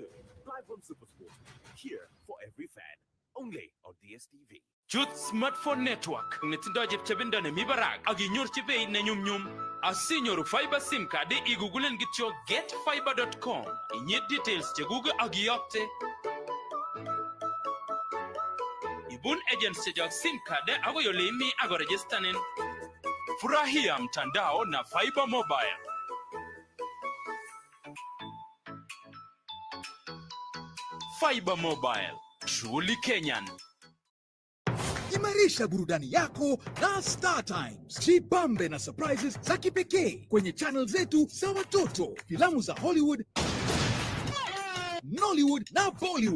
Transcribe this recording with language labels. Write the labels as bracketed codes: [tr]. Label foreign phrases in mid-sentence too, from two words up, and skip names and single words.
[en] Live on SuperSport. Here for every fan. Only on DSTV. [kln] Youth Smartphone Network ngetindo chepchebindo ne mibarak ak inyorchi beit ne nyumnyum. Asinyoru [en] fiber sim card [kln] igugulen kityo getfiber.com. Inyit details cheguge ak iyokte. Ibun agents chejak [en] sim card [kln] ako yole imi ako registanin. [sw] Furahia mtandao na Fiber Mobile. [en] Fiber Mobile, truly Kenyan. [sw] Imarisha burudani yako na Star Times. Jipambe na surprises za kipekee kwenye channel zetu za watoto, filamu za Hollywood, Nollywood na Bollywood.